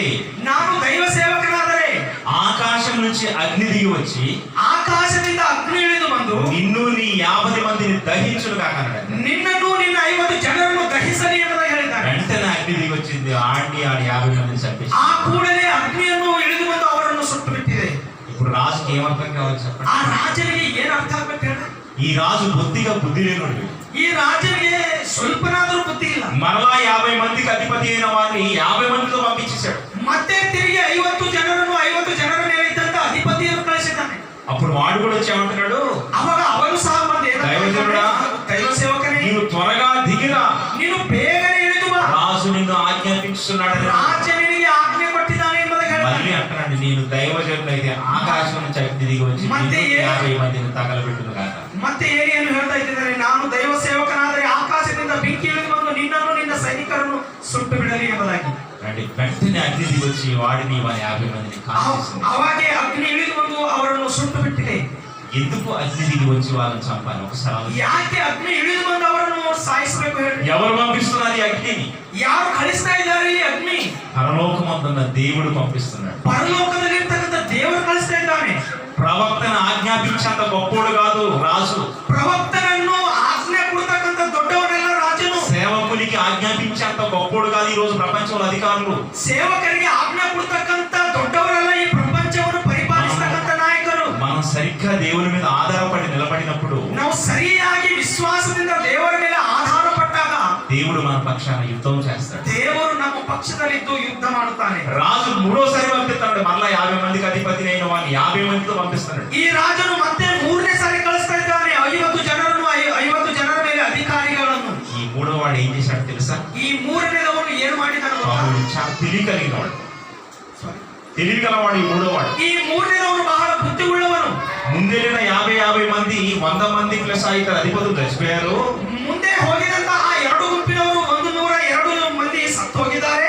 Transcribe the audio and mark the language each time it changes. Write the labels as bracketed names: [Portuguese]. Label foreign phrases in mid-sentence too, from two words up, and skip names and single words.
[Kannada] ನಾನು ದೈವ ಸೇವಕನಾದರೆ [Telugu] ఆకాశం నుంచి అగ్ని దిగి వచ్చి [Kannada] ಆಕಾಶದಿಂದ ಅಗ್ನಿ ಇಳಿದು ಬಂದು [Telugu] నిన్ను నీ 50 మందిని దహించును కాక అన్నాడు. [Kannada] ನಿನ್ನನ್ನು ನಿನ್ನ 50 ಜನರನ್ನು ದಹಿಸಲಿ ಎಂಬುದಾಗಿ ಹೇಳಿದ್ದಾನೆ. [Telugu] వెంటనే అగ్ని దిగి వచ్చింది, ఆడి 50 మందిని చంపేసి. [Kannada] ಆ ಕೂಡಲೇ ಅಗ್ನಿಯನ್ನು ಇಳಿದು ಬಂದು ಅವರನ್ನು ಸುಟ್ಟು ಬಿಟ್ಟಿದೆ. [Telugu] ఇప్పుడు రాజుకి ఏమర్థం కావాలి చెప్పండి? [Kannada] ಆ ರಾಜನಿಗೆ ಏನ್ ಅರ್ಥ ಆಗ್ಬೇಕು ಹೇಳಿ? [Telugu] ఈ రాజు బొత్తిగా బుద్ధి లేనుడు. [Kannada] ಈ ರಾಜನಿಗೆ ಸ್ವಲ್ಪನಾದರೂ ಬುದ್ಧಿ ಇಲ್ಲ. [Telugu] మరలా 50 మందికి అధిపతి అయిన వాడిని 50 మందితో పంపించేశాడు. [Kannada] ಮತ್ತೆ ತಿರುಗಿ 50 ಜನರನ್ನು 50 ಜನರ ಮೇಲೆ ಇದ್ದಂತ ಅಧಿಪತಿಯನ್ನು ಕಳಿಸಿದ್ದಾನೆ. [Telugu] అప్పుడు వాడు కూడా వచ్చి ఏమంటున్నాడు? [Kannada] ಅವಾಗ ಅವನು ಸಹ ಬಂದು [Telugu] దైవజనుడా, [Kannada] ದೈವ ಸೇವಕನೇ, [Telugu] నీవు త్వరగా దిగిరా, [Kannada] ನೀನು ಬೇಗನೆ ಇಳಿದು ಬಾ, [Telugu] రాజు నిన్ను ఆజ్ఞాపించున్నాడని. [Kannada] ರಾಜ ನಿನಗೆ ಆಜ್ಞೆ ಕೊಟ್ಟಿದ್ದಾನೆ ಎಂಬುದಾಗಿ [Telugu] మళ్ళీ [Kannada] ಹೇಳ್ತಾನೆ. [Telugu] అంటున్నాడు, నేను దైవజనుడు అయితే ఆకాశం నుంచి అగ్ని దిగి వచ్చి [Kannada] ಮತ್ತೆ [Telugu] 50 మందిని తగలబెట్టును కాక. [Kannada] ಮತ್ತೆ ಏನೇನು ಹೇಳ್ತಾ ಇದ್ದಾರೆ? ನಾನು ದೈವ ಸೇವಕನಾದರೆ ಆಕಾಶದಿಂದ ಬೆಂಕಿ ಇಳಿದು ಬಂದು ನಿನ್ನನ್ನು ನಿನ್ನ ಸೈನಿಕರನ್ನು ಸುಟ್ಟು ಬಿಡಲಿ ಎಂಬುದಾಗಿ. [Telugu] అంటే వెంటనే అగ్ని దిగి వచ్చి వాడిని వారి 50 మందిని కాల్చేసింది. [Kannada] ಅವಾಗೆ ಅಗ್ನಿ ಇಳಿದು ಬಂದು ಅವರನ್ನು ಸುಟ್ಟು ಬಿಟ್ಟಿದೆ. [Telugu] ఎందుకు అగ్ని దిగి వచ్చి వాళ్ళని చంపాలి? ఒకసారి ఆలోచించండి. [Kannada] ಯಾಕೆ ಅಗ್ನಿ ಇಳಿದು ಬಂದು ಅವರನ್ನು ಸಾಯಿಸಬೇಕು ಹೇಳಿ? [Telugu] ఎవరు పంపిస్తున్నారు ఈ అగ్నిని? [Kannada] ಯಾರು ಕಳಿಸ್ತಾ ಇದ್ದಾರೆ ಈ ಅಗ್ನಿ? [Telugu] పరలోకమందున్న దేవుడు పంపిస్తున్నాడు. [Kannada] ಪರಲೋಕದಲ್ಲಿರ್ತಕ್ಕಂಥ ದೇವರು ಕಳಿಸ್ತಾ ಇದ್ದಾನೆ. [Telugu] ప్రవక్తను ఆజ్ఞాపించేంత గొప్పోడు కాదు రాజు. [Kannada] ಪ್ರವಕ್ತನನ್ನು ಆಜ್ಞೆ ಕೊಡ್ತಕ್ಕಂಥ ದೊಡ್ಡವನೆಲ್ಲ ರಾಜನು. [Telugu] సేవకునికి ఆజ్ఞాపించేంత గొప్పోడు కాదు ఈ రోజు ప్రపంచంలో అధికారులు. [Kannada] ಸೇವಕರಿಗೆ ಆಜ್ಞೆ ಕೊಡ್ತಕ್ಕಂಥ ದೊಡ್ಡವರೆಲ್ಲ ಈ ಪ್ರಪಂಚವನ್ನು ಪರಿಪಾಲಿಸತಕ್ಕಂಥ ನಾಯಕರು. [Telugu] మనం సరిగ్గా దేవుని మీద ఆధారపడి నిలబడినప్పుడు, [Kannada] ನಾವು ಸರಿಯಾಗಿ ವಿಶ್ವಾಸದಿಂದ ದೇವರ ಮೇಲೆ ಆಧಾರ ಪಟ್ಟಾಗ [Telugu] దేవుడు మన పక్షాన యుద్ధం చేస్తాడు. [Kannada] ದೇವರು ನಮ್ಮ ಪಕ್ಷದಲ್ಲಿದ್ದು ಯುದ್ಧ ಮಾಡುತ್ತಾನೆ. [Telugu] రాజు మూడోసారి పంపిస్తాడు. మరలా 50 మందికి అధిపతి అయిన వాడిని 50 మందితో పంపిస్తున్నాడు. [Kannada] ಈ ರಾಜನು ಮತ್ತೆ 3ನೇ ಸಾರಿ ಕಳಿಸ್ತಾ ಇದ್ದಾನೆ 50 ಜನರನ್ನು 50 ಜನರ ಮೇಲೆ ಅಧಿಕಾರಿಗಳನ್ನು. [Telugu] ఈ మూడో వాడు ఏం చేశాడు తెలుసా? [Kannada] ಈ 3ನೇದವನು ಏನು ಮಾಡಿದಾನೆ ಗೊತ್ತಾ? [Telugu] వాడు చాలా తెలివి కలిగిన వాడు. తెలివి గలవాడు ఈ మూడో వాడు. [Kannada] ಈ 3ನೇದವನು ಬಹಳ ಬುದ್ಧಿ ಉಳ್ಳವನು. [Telugu] ముందెళ్ళిన 50 మంది 100 మంది ప్లస్ ఇతర అధిపతులు చచ్చిపోయారు. [Kannada] ಮುಂದೆ ಹೋಗಿದಂತ ಆ 2 ಗುಂಪಿನವರು 102 ಮಂದಿ ಸತ್ತು ಹೋಗಿದ್ದಾರೆ.